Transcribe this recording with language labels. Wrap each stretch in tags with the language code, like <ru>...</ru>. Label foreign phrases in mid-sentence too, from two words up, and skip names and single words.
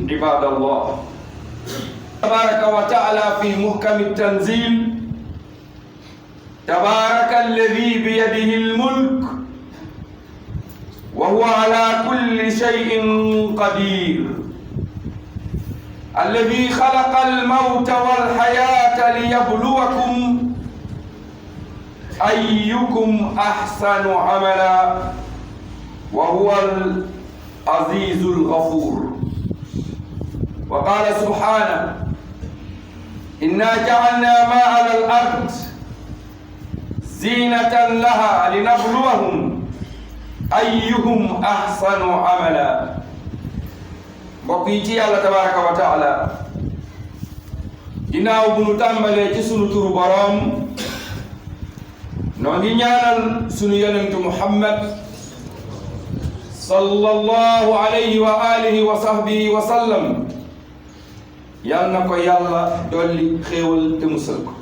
<ar>عباد الله تبارك وتعالى في محكم التنزيل تبارك الذي بيده الملك وهو على كل شيء قدير الذي خلق الموت والحياة ليبلوكم أيكم أحسن عملا وهو العزيز الغفور. وقال سبحانه إنا جعلنا ما على الأرض زينة لها لنبلوهم أيهم أحسن عملا.</ar> <wo>mbokk yi ci yàlla</wo> <ar>تبارك وتعالى</ar> <wo>ginnaaw bu nu tàmbalee ci sunu turu boroom noo ngi ñaanal sunu yonentu Muhammad</wo> <ar>صلى الله عليه وعلى آله وصحبه وسلم</ar> <wo>yal na ko yàlla dolli xéewal te musal ko.</wo>